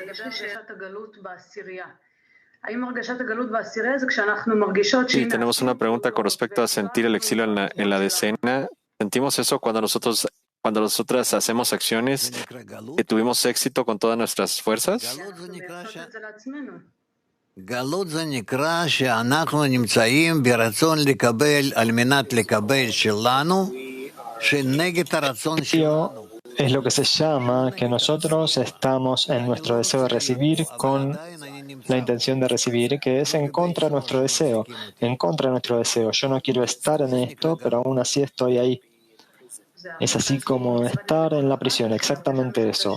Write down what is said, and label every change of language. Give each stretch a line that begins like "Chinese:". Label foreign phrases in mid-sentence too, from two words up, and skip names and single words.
Spanish: Sí, tenemos una pregunta con respecto a sentir el exilio en la decena. ¿Sentimos eso cuando nosotras hacemos acciones que tuvimos éxito con todas nuestras fuerzas?
Hebrew: גלות זה נקרא שאנחנו נמצאים ברצון לקבל על מנת לקבל שלנו, שנגד הרצון שלנו.
Spanish: Es lo que se llama que nosotros estamos en nuestro deseo de recibir con la intención de recibir, que es en contra de nuestro deseo, en contra de nuestro deseo. Yo no quiero estar en esto, pero aún así estoy ahí. Es así como estar en la prisión, exactamente eso.